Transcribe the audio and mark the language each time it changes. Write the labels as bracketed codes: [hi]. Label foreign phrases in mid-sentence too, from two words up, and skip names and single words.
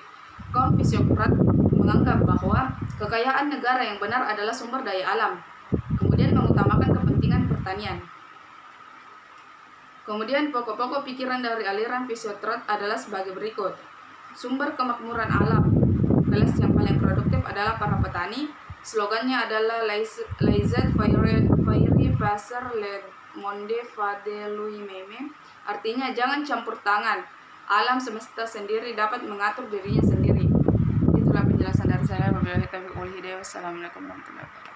[id] Kaum fisiokrat menganggap bahwa kekayaan negara yang benar adalah sumber daya alam, kemudian mengutamakan kepentingan pertanian. Kemudian pokok-pokok pikiran dari aliran fisiokrat adalah sebagai berikut. Sumber kemakmuran alam. Kelas yang paling produktif adalah para petani. Slogannya adalah [fr] Laissez faire passer le monde fa de lui-même. [id] Artinya jangan campur tangan. Alam semesta sendiri dapat mengatur dirinya sendiri. Itulah penjelasan dari saya. [ar] وبالله التوفيق والهداية. والسلام عليكم ورحمة الله وبركاته.